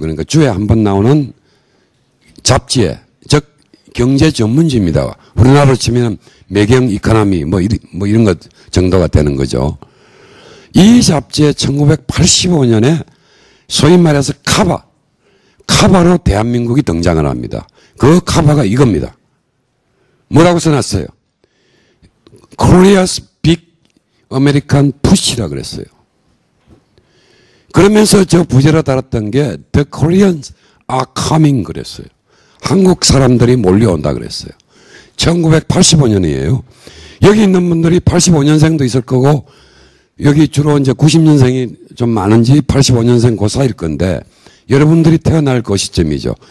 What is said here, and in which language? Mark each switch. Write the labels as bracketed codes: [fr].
[ko] 그러니까 주에 한 번 나오는 잡지에, 즉 경제 전문지입니다. 우리나라로 치면 매경 이코노미 뭐 이런 것 정도가 되는 거죠. 이 잡지에 1985년에 소위 말해서 카바로 대한민국이 등장을 합니다. 그 카바가 이겁니다. 뭐라고 써놨어요? [en] Korea's Big American Push라 [ko] 그랬어요. 그러면서 저 부제로 달았던 게 [en] The Koreans are coming [ko] 그랬어요. 한국 사람들이 몰려온다 그랬어요. 1985년이에요. 여기 있는 분들이 85년생도 있을 거고 여기 주로 이제 90년생이 좀 많은지 85년생 그 사이일 건데 여러분들이 태어날 그 시점이죠.